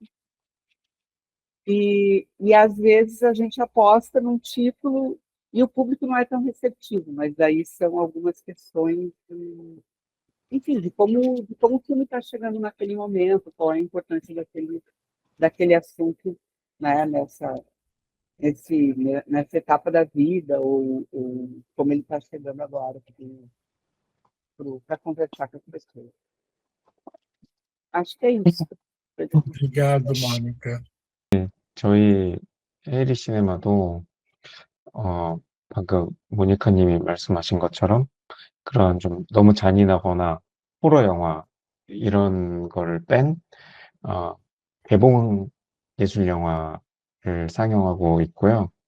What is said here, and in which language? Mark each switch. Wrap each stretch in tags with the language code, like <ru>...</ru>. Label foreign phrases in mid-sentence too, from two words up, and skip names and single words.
<pt>E às vezes a gente aposta num título e o público não é tão receptivo, mas aí são algumas questões, enfim, de como o filme está chegando naquele momento, qual é a importância daquele assunto, né, nessa etapa da vida, ou como ele está chegando agora para conversar com as pessoas. Acho que é isso. Obrigado, Mônica.</pt> <ko>저희 헤이리 시네마도 방금 모니카님이 말씀하신 것처럼 그런 좀 너무 잔인하거나 호러 영화 이런 거를 뺀 개봉 예술 영화를 상영하고 있고요.</ko>